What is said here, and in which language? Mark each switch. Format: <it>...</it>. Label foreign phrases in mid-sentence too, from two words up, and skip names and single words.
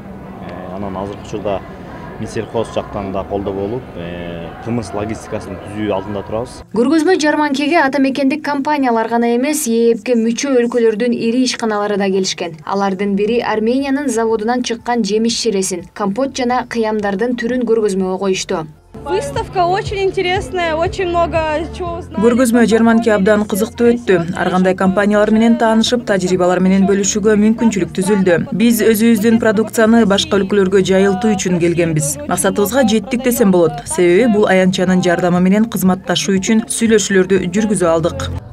<ky>Анан азыркы учурда Минсельхоз жактан да колдоо болуп, кымыз логистикасын түзүү алдында турабыз. Көргөзмө жарманкеге ата мекендик компаниялар гана эмес, ЕЭПке мүчө өлкөлөрдүн ири ишканалары да келишкен. Алардын бири Армениянын заводунан чыккан жемиш ширесин, компот жана кыямдардын түрүн көргөзмөгө коюшту.</ky> <ru>Выставка очень интересная, очень много чего узнали.</ru> <ky>Көргөзмө жарманке абдан кызыктуу өттү. Ар кандай компаниялар менен таанышып, тажрыйбалар менен бөлүшүүгө мүмкүнчүлүк түзүлдү. Биз өзүбүздүн продукцияны башка өлкөлөргө жайылтуу үчүн келгенбиз. Максатыбызга жеттик десем болот. Себеби бул аянтчанын жардамы менен кызматташуу үчүн сүйлөшүүлөрдү жүргүзө алдык.</ky>